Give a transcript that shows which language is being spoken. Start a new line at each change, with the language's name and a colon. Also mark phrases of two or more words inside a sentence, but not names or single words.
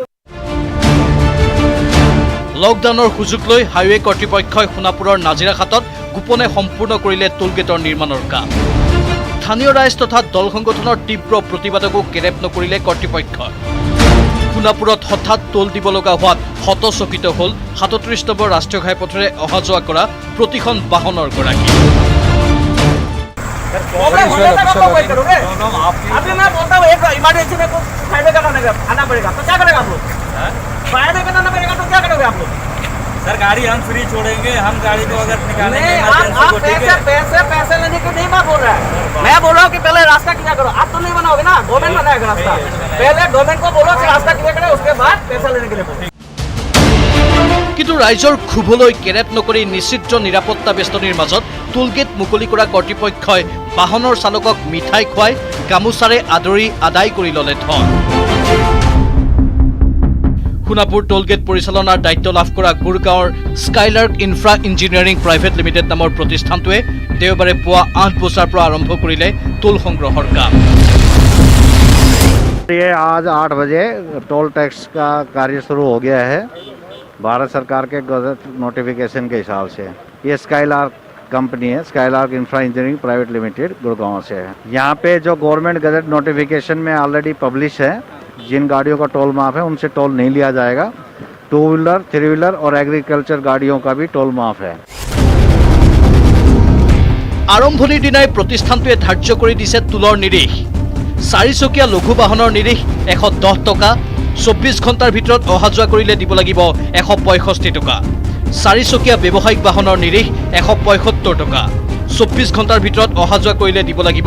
Assamese: লকডাউনৰ সুযোগ লৈ হাইৱে কৰ্তৃপক্ষই সোণাপুৰৰ নাজিৰাখাটত গোপনে সম্পূৰ্ণ কৰিলে টোলগেটৰ নিৰ্মাণৰ কাম স্থানীয় ৰাইজ তথা দল সংগঠনৰ তীব্ৰ প্ৰতিবাদকো কেৰেপ নকৰিলে কৰ্তৃপক্ষই সোণাপুৰত হঠাৎ টোল দিব লগা হোৱাত হতচকিত হ'ল 37 নম্বৰ ৰাষ্ট্ৰীয় ঘাইপথেৰে অহা যোৱা কৰা প্ৰতিখন বাহনৰ গৰাকী
Hindi: सर गाड़ी हम फ्री छोड़ेंगे हम गाड़ी को अगर निकालेंगे पैसे लेने को नहीं मैं बोल रहा है मैं बोल रहा हूँ कि पहले रास्ता क्लियर करो आप तो नहीं बनाओगे ना गवर्नमेंट बनाएगा रास्ता पहले गवर्नमेंट को बोलो कि रास्ता क्लियर करो उसके बाद पैसा लेने के लिए बोलो
Assamese: কিন্তু ৰাইজৰ ক্ষোভলৈ কেৰেপ নকৰি নিশ্চিত নিৰাপত্তা বেষ্টনীৰ মাজত টোলগেট মুকলি কৰা কৰ্তৃপক্ষই বাহনৰ চালকক মিঠাই খুৱাই গামোচাৰে আদৰি আদায় কৰি ল'লে ধন সোণাপুৰ টোলগেট পৰিচালনাৰ দায়িত্ব লাভ কৰা গুৰগাঁৱৰ স্কাইলাৰ্ক ইনফ্ৰা ইঞ্জিনিয়াৰিং প্ৰাইভেট লিমিটেড নামৰ প্ৰতিষ্ঠানটোৱে দেওবাৰে পুৱা 8 বজাৰ পৰা আৰম্ভ কৰিলে টোল সংগ্ৰহৰ কাম
Hindi: ये आज 8 बजे
English: toll tax
Hindi: का कार्य शुरू हो गया है भारत सरकार के
English: gazette notification
Hindi: के हिसाब से ये स्काईलार्क कंपनी है स्काईलार्क इंफ्रा इंजीनियरिंग प्राइवेट लिमिटेड गुड़गांव से है यहाँ पे जो
English: government gazette notification
Hindi: में
English: already publish
Hindi: है जिन गाड़ियों का टोल माफ है उनसे टोल नहीं लिया जाएगा
English: 2 wheeler 3 wheeler
Hindi: और एग्रीकल्चर गाड़ियों का भी टोल माफ है
Assamese: আৰম্ভণিৰ দিনাই প্ৰতিষ্ঠানটোৱে ধাৰ্য কৰি দিছে টোলৰ নিৰিখ 4 চকীয়া লঘু বাহনৰ নিৰিখ 110 টকা 24 ঘণ্টাৰ ভিতৰত অহা যোৱা কৰিলে দিব লাগিব 165 টকা 4 চকীয়া ব্যৱসায়িক বাহনৰ নিৰিখ 175 টকা 24 ঘণ্টাৰ ভিতৰত অহা যোৱা কৰিলে দিব লাগিব